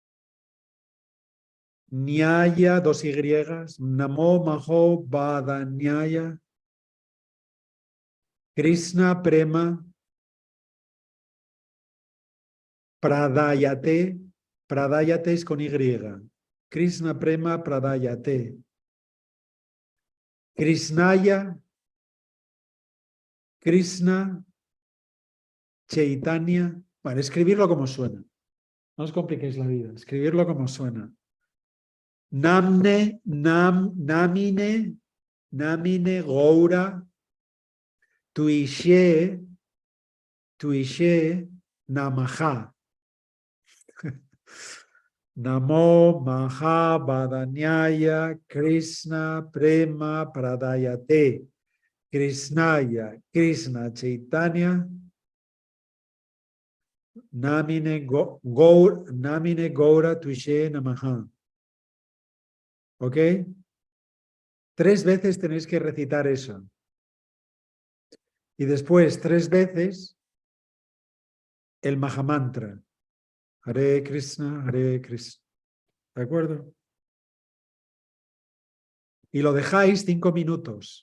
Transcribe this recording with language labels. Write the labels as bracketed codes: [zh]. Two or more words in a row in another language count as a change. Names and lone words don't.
[sa] Nyaya, 2 Y, Namo Maho Vadanyaya, Krishna Prema, Pradayate, Pradayate [es] es con Y, [sa] Krishna Prema Pradayate, Krishnaya, Krishna, Chaitanya. [es] Bueno, escribirlo como suena. No os compliquéis la vida, escribirlo como suena. [sa] Namine, Goura, Tuishe, Namaha. Namo Mahabadanyaya Krishna Prema Pradayate Krishnaya Krishna Chaitanya Namine Gaura Tuishe Namaha. [es] ¿Ok? 3 veces tenéis que recitar eso. Y después 3 veces el Mahamantra. [sa] Hare Krishna, Hare Krishna. [es] ¿De acuerdo? Y lo dejáis 5 minutos.